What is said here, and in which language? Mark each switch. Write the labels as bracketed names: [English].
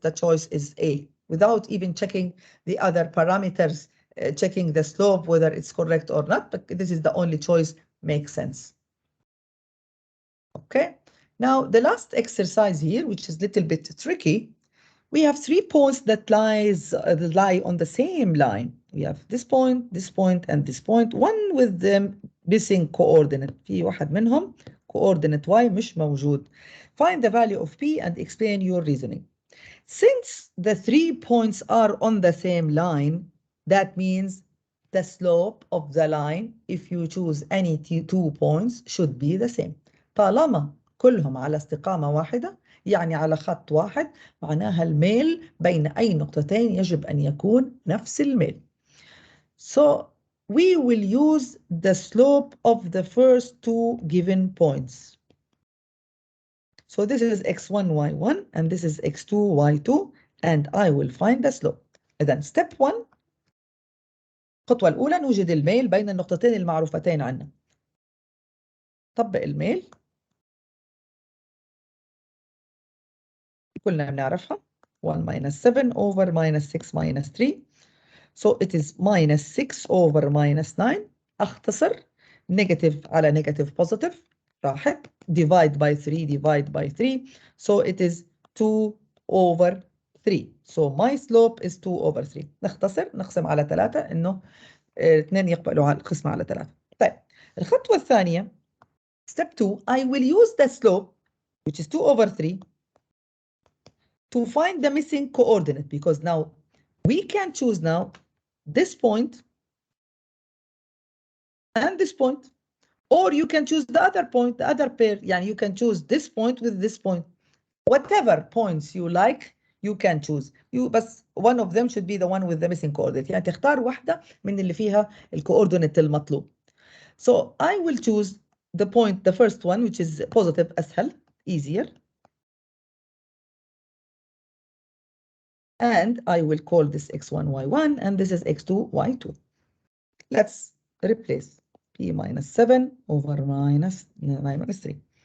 [English] The choice is A, without even checking the other parameters, checking the slope, whether it's correct or not, but this is the only choice, makes sense. Okay, now the last exercise here, which is a little bit tricky, we have 3 points that lie on the same line. We have this point, and this point, one with them missing coordinate. [Arabic] في واحد منهم coordinate y مش موجود. [English] Find the value of p and explain your reasoning. Since the 3 points are on the same line, that means the slope of the line, if you choose any 2 points, should be the same. [Arabic] طالما كلهم على استقامة واحدة، يعني على خط واحد، معناها الميل بين أي نقطتين يجب أن يكون نفس الميل. [English] So we will use the slope of the first 2 given points. So this is x1, y1, and this is x2, y2, and I will find the slope. [Arabic] إذن [English] step 1. [Arabic] الخطوة الأولى نوجد الميل بين النقطتين المعروفتين عنا. طبق الميل. كلنا بنعرفها. [English] 1 minus 7 over minus 6 minus 3. So it is minus 6 over minus 9. [Arabic] أختصر [English] negative على negative positive. [Arabic] راحت. [English] Divide by 3, divide by 3. So it is 2 over 3. So my slope is 2 over 3. [Arabic] نختصر نقسم على 3 إنه 2 يقبلوا على القسمة على 3. طيب الخطوة الثانية [English] step 2 I will use the slope which is 2 over 3 to find the missing coordinate because now we can choose now this point and this point, or you can choose the other point, the other pair. [Arabic] يعني [English] you can choose this point with this point. Whatever points you like, you can choose. [Arabic] بس [English] one of them should be the one with the missing coordinate. [Arabic] يعني تختار واحدة من اللي فيها الكوردينيت المطلوب. [English] So I will choose the point, the first one, which is positive, [Arabic] أسهل, [English] easier. And I will call this x1, y1, and this is x2, y2. Let's replace p minus 7 over minus 3.